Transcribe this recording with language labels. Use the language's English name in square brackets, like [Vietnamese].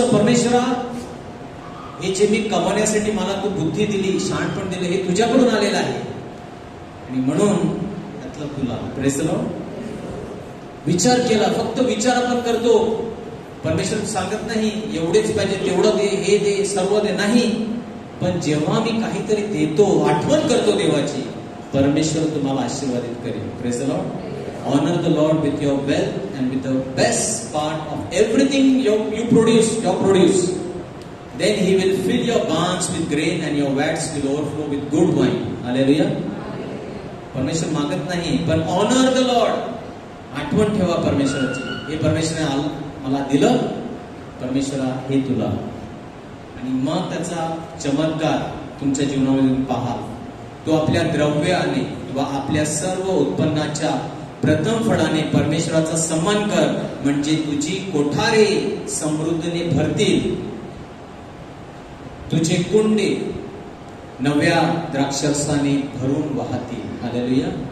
[Marathi] परमेश्वरा, हे जे मी कमवण्यासाठी मला तू बुद्धी दिली, शहाणपण दिले, हे तुझ्याकडून आलेलं आहे, आणि म्हणून त्यातलं तुला. [English] Praise the Lord. [Marathi] विचार केला, फक्त विचार आपण करतो. परमेश्वर सांगत नाही एवढेच पाहिजे, तेवढं दे, हे दे, सर्व दे, नाही. पण जेव्हा मी काहीतरी देतो, आठवण करतो देवाची, परमेश्वर तुम्हाला आशीर्वादित करेल. [English] Praise the Lord. Honor the Lord with your wealth and with the best part of everything you produce. Then he will fill your barns with grain and your vats will overflow with good wine. Hallelujah. [Marathi] परमेश्वर मागत नाही, पण [English] honor the Lord. [Marathi] आठवण ठेवा परमेश्वराची. हे परमेश्वराने मला दिलं, परमेश्वरा हे तुला. आणि मग त्याचा चमत्कार तुमच्या जीवनामध्ये पहा. तो आपल्या द्रव्याने किंवा आपल्या सर्व उत्पन्नाच्या प्रथम फळाने परमेश्वराचा सन्मान कर, म्हणजे तुझी कोठारे समृद्धीने भरतील, तुझे कुंडे नव्या द्राक्षरसाने भरून वाहतील. हालेलुया.